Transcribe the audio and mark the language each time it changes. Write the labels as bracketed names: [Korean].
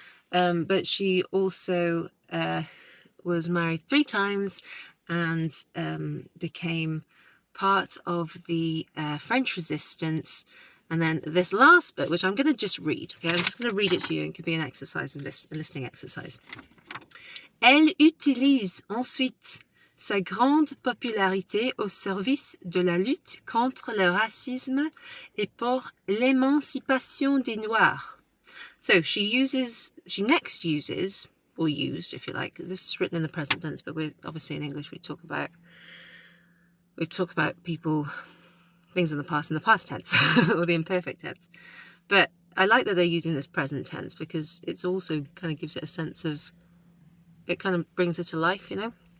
[English] But she also was married 3 times and became part of the French Resistance. And then this last bit, which I'm going to just read, okay? I'm just going to read it to you. It could be an exercise, a listening exercise. [French] Elle utilise ensuite sa grande popularité au service de la lutte contre le racisme et pour l'émancipation des Noirs. [English] So she next uses, or used if you like, this is written in the present tense, but we're obviously in English we talk about people, things in the past tense, or the imperfect tense. But I like that they're using this present tense because it's also kind of gives it a sense of, it kind of brings it to life, you know?